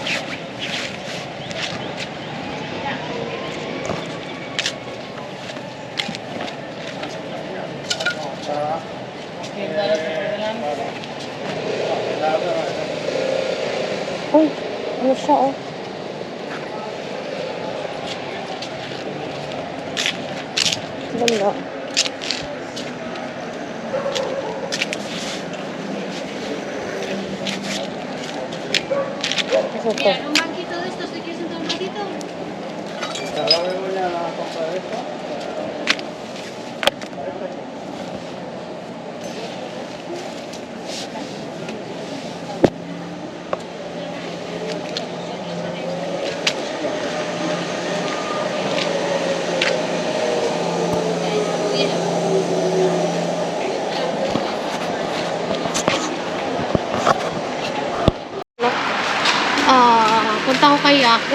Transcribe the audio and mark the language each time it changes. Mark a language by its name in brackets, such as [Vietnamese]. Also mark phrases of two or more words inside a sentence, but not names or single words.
[Filipino] Uy, ano siya, oh? Ganda. Ano to? [Spanish] Un banquito de estos, ¿te quieres sentar un ratito? [Filipino] Punta ko kay Ako.